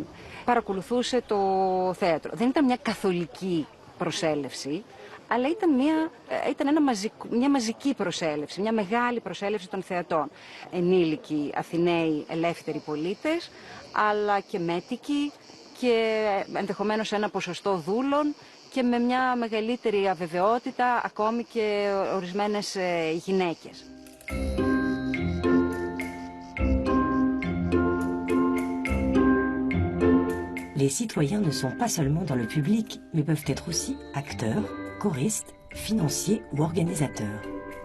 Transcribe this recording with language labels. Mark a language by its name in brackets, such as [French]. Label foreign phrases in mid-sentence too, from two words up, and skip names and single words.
[Greek] Παρακολουθούσε το θέατρο. Δεν ήταν μια καθολική προσέλευση, αλλά ήταν μια μαζική προσέλευση, μια μεγάλη προσέλευση των θεατών. Ενήλικοι Αθηναίοι ελεύθεροι πολίτες, αλλά και μέτικοι και ενδεχομένως ένα ποσοστό δούλων και με μια μεγαλύτερη αβεβαιότητα ακόμη και ορισμένες γυναίκες. [French] Les citoyens ne sont pas seulement dans le public, mais peuvent être aussi acteurs, choristes, financiers ou organisateurs.